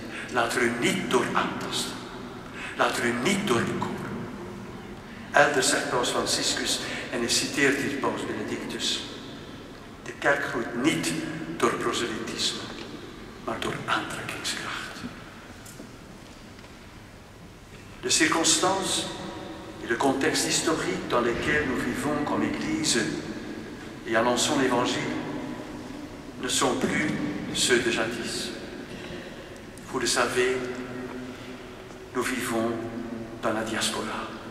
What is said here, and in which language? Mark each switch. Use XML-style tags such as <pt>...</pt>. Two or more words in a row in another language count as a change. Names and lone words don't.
<nl>Laat er u niet door aantasten. Laat er u niet door bekoren. Elders zegt Paus Franciscus, en hij citeert hier Paus Benedictus: de kerk groeit niet door proselytisme, maar door aantrekkingskracht.</nl> <fr>Les circonstances et le contexte historique dans lesquels nous vivons comme Église et annonçons l'Évangile ne sont plus ceux de jadis. Vous le savez, nous vivons dans la diaspora.</fr>